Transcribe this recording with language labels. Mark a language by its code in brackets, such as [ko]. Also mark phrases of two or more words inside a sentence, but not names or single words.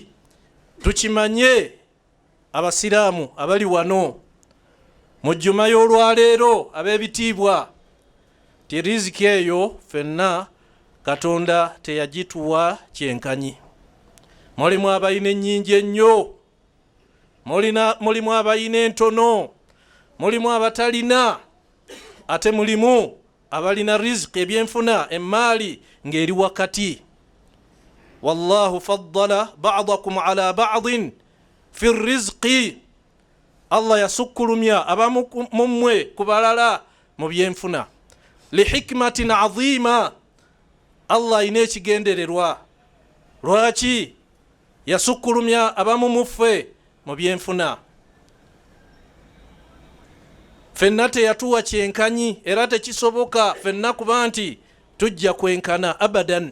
[lg] Tukimanye abasiraamu abali wano mu jjuma y'olwaleero, ab'ebitiibwa, ti riziki eyo fenna Katonda teyagituwa kyenkanyi. Mulimu abayina ennyingi ennyo, mulimu abayina entono, mulimu abatalina, ate mulimu abalina riziki, ebyenfuna, emaali ng'eri wakati. [ar] والله فضل بعضكم على بعض في الرزق, [lg] Allah yasukkulumya abamu mummwe ku balala mu byenfuna. [ar] لحكمة عظيمة, [lg] Allah ayina ekigendererwa. Lwaki yasukkulumya abamu muffe mu byenfuna? Fenna teyatuwa kyenkanyi, era tekisoboka fenna kuba nti tujja kwenkana abadan.